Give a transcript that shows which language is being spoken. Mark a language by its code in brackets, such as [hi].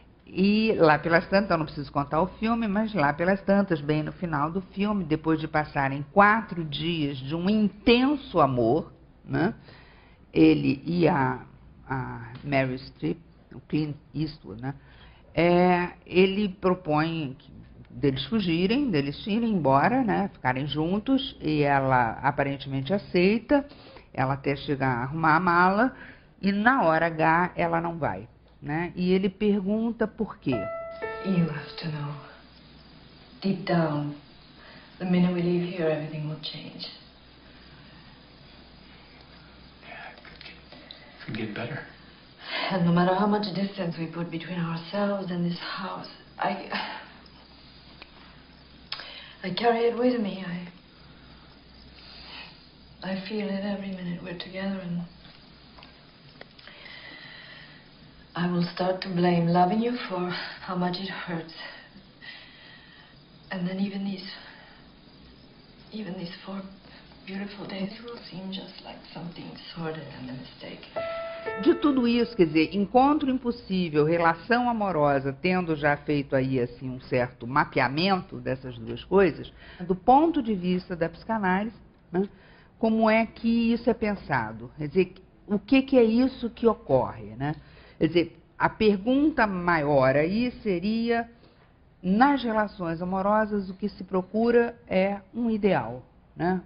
[pt] E lá pelas tantas, eu não preciso contar o filme, mas lá pelas tantas, bem no final do filme, depois de passarem 4 dias de um intenso amor, né, ele e a Meryl Streep, o Clint Eastwood, né, ele propõe deles fugirem, deles irem embora, né, ficarem juntos, e ela aparentemente aceita, ela até chega a arrumar a mala, e na hora H ela não vai. Né? E ele pergunta por quê. [en] You have to know. Deep down, the minute we leave here, everything will change. Yeah, it could get better. And no matter how much distance we put between ourselves and this house, I carry it with me. I feel it every minute we're together, and I will start to blame loving you for how much it hurts. And then even these 4 beautiful days will seem just like something sordid and a mistake. [pt] De tudo isso, quer dizer, encontro impossível, relação amorosa, tendo já feito aí assim um certo mapeamento dessas duas coisas, do ponto de vista da psicanálise, né, como é que isso é pensado? Quer dizer, o que é isso que ocorre, né? Quer dizer, a pergunta maior aí seria, nas relações amorosas, o que se procura é um ideal, né?